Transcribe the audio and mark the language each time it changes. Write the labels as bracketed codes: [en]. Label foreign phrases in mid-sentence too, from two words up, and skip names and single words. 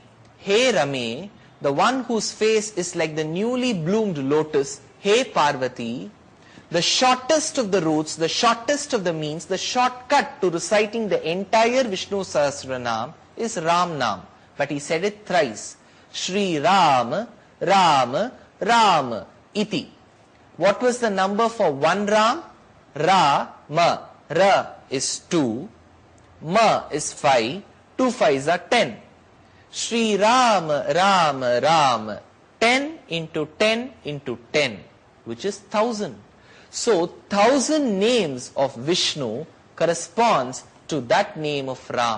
[en] Hey Rame, the one whose face is like the newly bloomed lotus, hey Parvati, the shortest of the routes, the shortest of the means, the shortcut to reciting the entire Vishnu Sahasranam is Ram Nam. But he said it thrice. [sa] Shri Ram, Ram, Ram, iti. [en] What was the number for one Ram? Ra, Ma. Ra is 2, Ma is 5, 2 5s are 10. Shri Ram, Ram, Ram, 10 into 10 into 10, which is 1000. So 1000 names of Vishnu corresponds to that name of Ram.